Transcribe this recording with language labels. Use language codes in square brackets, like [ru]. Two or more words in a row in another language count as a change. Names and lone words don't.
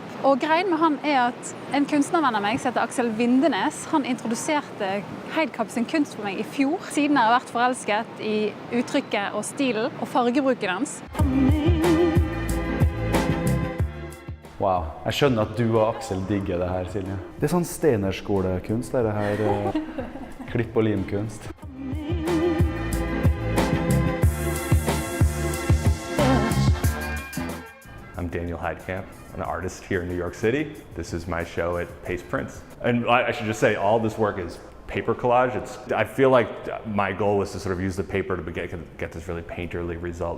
[no] Og greien med han er at en kunstnervenn av meg som heter Axel Vindenes, han introduserte Heidkamp sin kunst for meg i fjor. Siden har jeg vært forelsket i uttrykket og stilen og fargebruken hans. Wow, jeg skjønner at du og Axel digger det her, Silje. Det er sånn stenerskolekunst, det her klipp- og limkunst. [en] I'm Daniel Heidkamp, an artist here in New York City. This is my show at Pace Prints. And I should just say, all this work is paper collage. I feel like my goal was to sort of use the paper to get this really painterly result.